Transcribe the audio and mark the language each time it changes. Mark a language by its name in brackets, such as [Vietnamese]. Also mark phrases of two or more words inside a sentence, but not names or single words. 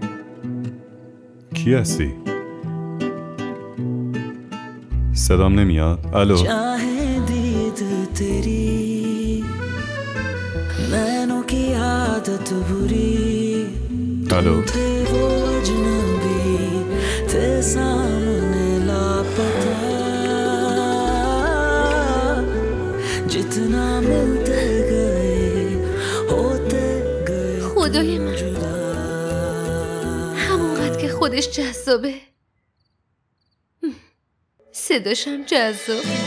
[Persian] کی هستی؟ صدام نمیاد؟ الو؟ [Hindi] चाहे दीद तेरी नैनों की आदत बुरी [Persian] الو؟ [Hindi] थे वो अजनबी थे सामने लापता जितना मिलते गए होते गए [Persian] خدای من همونقدر که خودش جذابه صداشم جذاب.